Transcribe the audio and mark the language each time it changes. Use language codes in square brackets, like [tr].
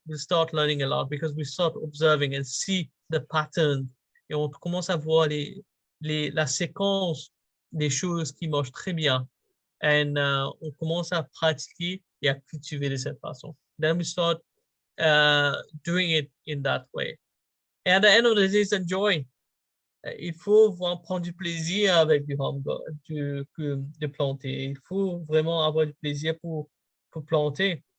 [en] We'll start learning a lot because we start observing and see the pattern. [fr] Et on commence à voir la séquence des choses qui marchent très bien. [en] And [fr] on commence à pratiquer et à cultiver de cette façon. [en] Then we start doing it in that way. And at the end of the day, it's enjoy. [fr] Il faut vraiment prendre du plaisir avec du home de planter. Il faut vraiment avoir du plaisir pour planter.